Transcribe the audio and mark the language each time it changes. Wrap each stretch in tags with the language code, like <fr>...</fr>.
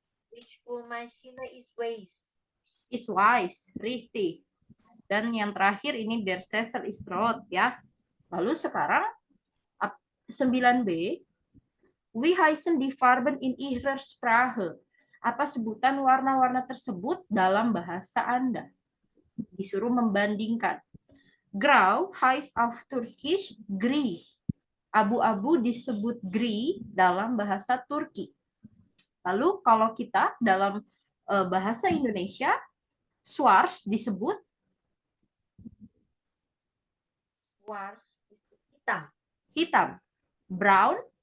<de>Die Spülmaschine ist weiß. Is wise, richtig.</de> <id>Dan yang terakhir ini</id> <de>der Sessel ist rot, ya.</de> <id>Lalu sekarang 9b,</id> <de>wie heißen die Farben in Ihrer Sprache?</de> <id>Apa sebutan warna-warna tersebut dalam bahasa Anda? Disuruh membandingkan.</id> <de>Grau heißt auf Turkish gri.</de> <id>Abu-abu disebut gri dalam bahasa Turki. Lalu kalau kita dalam bahasa Indonesia,</id> <de>schwarz</de> <id>disebut</id> <de>Schwarz ist hitam.</de> <id>hitam. Brown,</id>